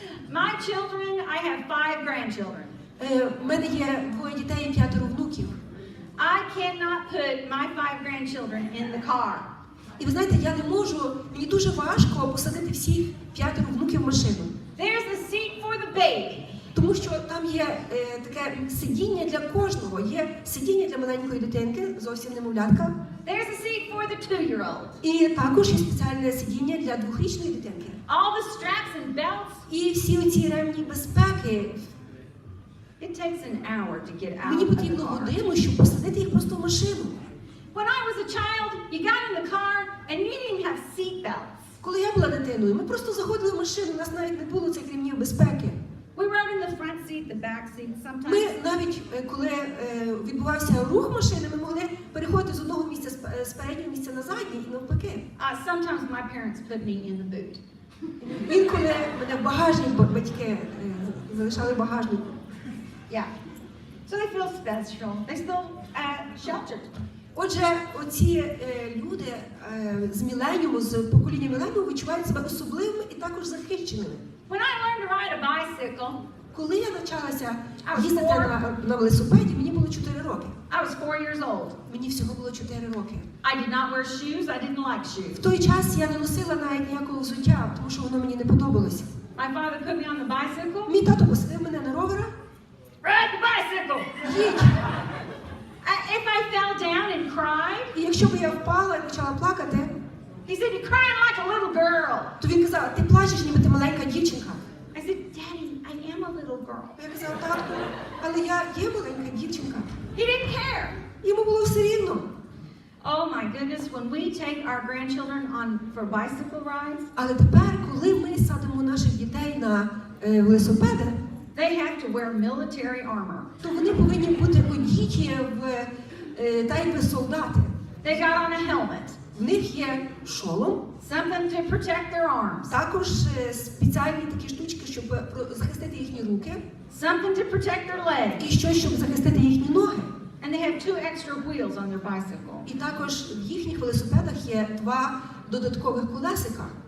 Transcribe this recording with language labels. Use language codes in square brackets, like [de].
[en] My children, I have 5 grandchildren. [uk] У мене є 2 дітей і 5 внуків. [en] I cannot put my 5 grandchildren in the car. [uk] І ви знаєте, я не можу, мені дуже важко посадити всіх 5 внуків в машину. [en] There's a seat for the baby. [uk] Тому що там є таке сидіння для кожного. Є сидіння для маленької дитинки, зовсім немовлятка. [en] There's a seat for the 2-year-old. [uk] І також є спеціальне сидіння для 2-річної дитинки. [en] All the straps and belts. [uk] І всі оці ремні безпеки. [en] It takes an hour to get out [uk] Мені [en] of the [uk] потрібно [en] car. [uk] годину, щоб посадити їх просто в машину. [en] When I was a child, you got in the car and you didn't even have seat belts. [uk] Коли я була дитиною, ми просто заходили в машину, у нас навіть не було цих ремнів безпеки. [en] We rode in the front seat, the back seat, sometimes. [uk] Ми навіть, коли відбувався рух машини, ми могли переходити з одного місця, з переднього місця на заднє і навпаки. [en] Sometimes my parents put me in the boot. [uk] Інколи мене в багажник, батьки залишали в багажнику. [en] Yeah. So they feel special. They feel sheltered. [uk] Отже, оці люди з міленіуму, з покоління міленіуму відчувають себе особливими і також захищеними. [en] When I learned to ride a bicycle, [uk] Коли я навчалася їздити на велосипеді, мені було 4 роки. [en] I was 4 years old. [uk] Мені всього було 4 роки. [en] I did not wear shoes. I didn't like shoes. [uk] В той час я не носила навіть ніякого взуття, тому що воно мені не подобалося. [en] My father put me on the bicycle. [uk] Мій тато посадив мене на ровера. [en] Ride the bicycle. [uk] Їдь. [en] If I fell down and cried, [uk] І якщо б я впала і почала плакати, [en] he said, "You're crying like a little girl." [uk] то він казав, ти плачеш, ніби ти маленька дівчинка. [en] I said, "Daddy, I am a little girl." [uk] Я казала, татку, але я є маленька дівчинка. [en] He didn't care. [uk] Йому було все рівно. [en] Oh my goodness, when we take our grandchildren for bicycle rides, [uk] Але тепер, коли ми садимо наших дітей на велосипеди, [en] they have to wear military armor. [uk] то вони повинні бути одіті та якби солдати. [en] They got on a helmet, [uk] В них є шолом, [en] something to protect their arms, [uk] також спеціальні такі штучки, щоб захистити їхні руки, [en] something to protect their legs, [uk] і щось, щоб захистити їхні ноги. [en] and they have 2 extra wheels on their bicycle. [uk] І також в їхніх велосипедах є 2 додаткових колесика.